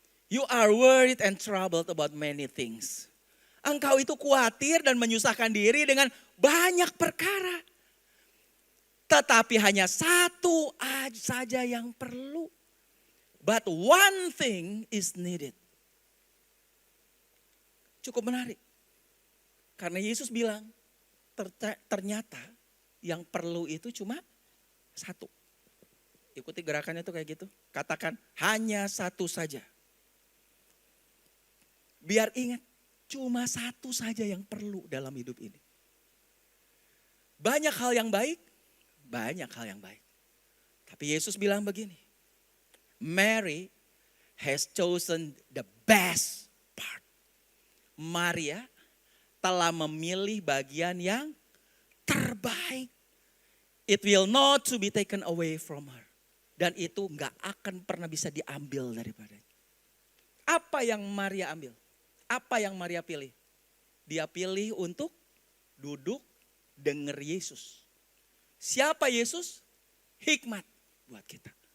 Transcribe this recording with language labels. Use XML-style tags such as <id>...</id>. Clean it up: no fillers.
<en>You are worried and troubled about many things.</en> <id>Engkau itu khawatir dan menyusahkan diri dengan banyak perkara. Tetapi hanya satu saja yang perlu.</id> <en>But one thing is needed.</en> <id>Cukup menarik. Karena Yesus bilang, ternyata yang perlu itu cuma satu. Ikuti gerakannya itu kayak gitu. Katakan hanya satu saja. Biar ingat, cuma satu saja yang perlu dalam hidup ini. Banyak hal yang baik, banyak hal yang baik. Tapi Yesus bilang begini,</id> <en>Mary has chosen the best part.</en> <id>Maria telah memilih bagian yang terbaik.</id> <en>It will not to be taken away from her.</en> <id>Dan itu gak akan pernah bisa diambil daripadanya. Apa yang Maria ambil? Apa yang Maria pilih? Dia pilih untuk duduk denger Yesus. Siapa Yesus? Hikmat buat kita.</id>